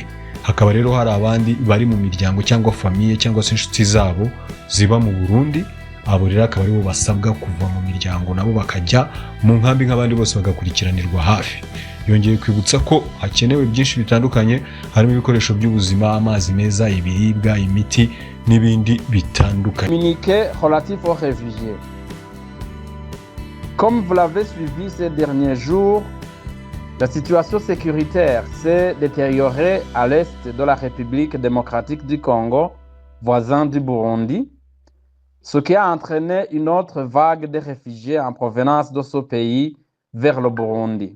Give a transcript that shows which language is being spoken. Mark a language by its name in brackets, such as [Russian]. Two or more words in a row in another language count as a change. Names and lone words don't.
[Kinyarwanda] Hakaba rero hari abandi bari mu miryango cyangwa famiye cyangwa se inshuti zabo ziba mu Burundi, abo rero akaba aribo basabwa kuva mu miryango nabo bakajya mu nkambi nk'abandi bose bagakurikiranirwa hafi. Yongeye kwibutsa ko hakenewe byinshi bitandukanye harimo ibikoresho by'ubuzima, amazi meza, ibiribwa, imiti n'ibindi bitandukanye. [French] Communiqué relatif aux réfugiés. Comme vous l'avez suivi ces derniers jours, la situation sécuritaire s'est détériorée à l'est de la République démocratique du Congo, voisin du Burundi, ce qui a entraîné une autre vague de réfugiés en provenance de ce pays vers le Burundi.